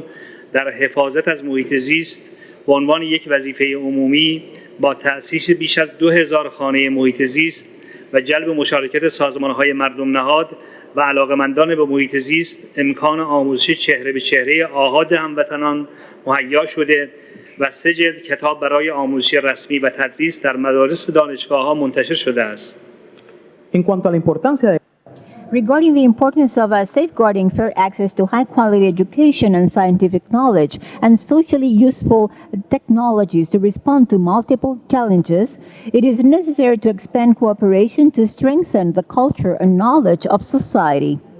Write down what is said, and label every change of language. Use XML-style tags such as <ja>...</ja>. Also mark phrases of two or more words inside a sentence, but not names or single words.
<fa>در حفاظت از محیط زیست به عنوان یک وظیفه عمومی با تأسیس بیش از 2000 خانه محیط زیست و جلب مشارکت سازمان‌های مردم نهاد و علاقه‌مندان به محیط زیست امکان آموزش چهره به چهره آحاد هموطنان مهیا شده و 3 جلد کتاب برای آموزش رسمی و تدریس در مدارس و دانشگاه‌ها منتشر شده است.</fa> <es>en cuanto a la importancia de</es> <en>Regarding the importance of safeguarding fair access to high-quality education and scientific knowledge and socially useful technologies to respond to multiple challenges, it is necessary to expand cooperation to strengthen the culture and knowledge of society.</en>